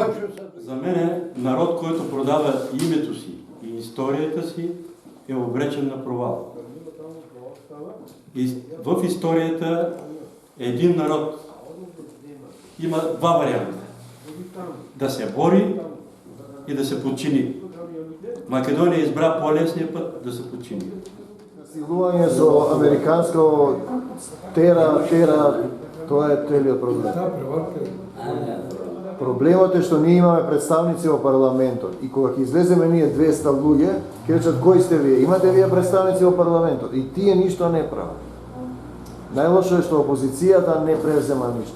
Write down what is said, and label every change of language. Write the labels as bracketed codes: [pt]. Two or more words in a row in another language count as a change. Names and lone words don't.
[bg] За мен народ, който продава името си и историята си, е обречен на провал. И в историята един народ има два варианта. Да се бори и да се подчини. Македония избра по-лесния път да се подчини. [mk] Силување со американско тера, тоа е целиот проблем. Проблемот е што ние имаме представници во парламентот и кога ќе излеземе ние 200 луѓе, ќе речат кои сте вие? Имате вие представници во парламентот и тие ништо не прават. Најлошо е што опозицијата не презема ништо.